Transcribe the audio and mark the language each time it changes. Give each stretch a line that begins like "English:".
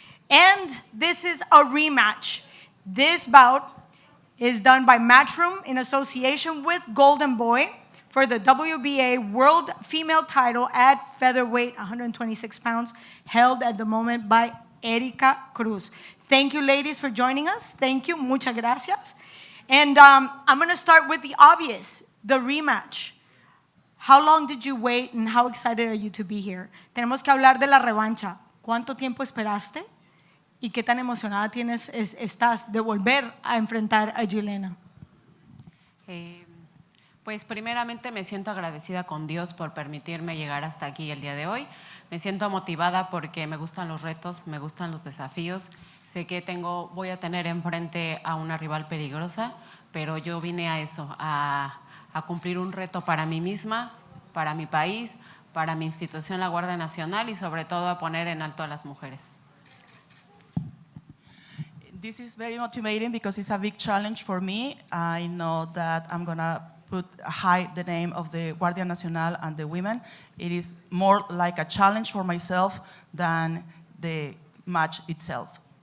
English: And this is a rematch. This bout is done by Matchroom in association with Golden Boy for the WBA World Female title at featherweight, 126 pounds, held at the moment by Erika Cruz. Thank you, ladies, for joining us. Thank you.
Spanish: Muchas gracias.
English: And I'm going to start with the obvious, the rematch. How long did you wait and how excited are you to be here?
Spanish: Tenemos que hablar de la revancha. ¿Cuánto tiempo esperaste? ¿Y qué tan emocionada estás de volver a enfrentar a Jelena? Pues primeramente me siento agradecida con Dios por permitirme llegar hasta aquí el día de hoy. Me siento motivada porque me gustan los retos, me gustan los desafíos. Sé que voy a tener enfrente a una rival peligrosa, pero yo vine a eso, a cumplir un reto para mí misma, para mi país, para mi institución, la Guardia Nacional, y sobre todo a poner en alto a las mujeres.
English: This is very motivating because it's a big challenge for me. I know that I'm going to put high the name of the Guardia Nacional and the women. It is more like a challenge for myself than the match itself.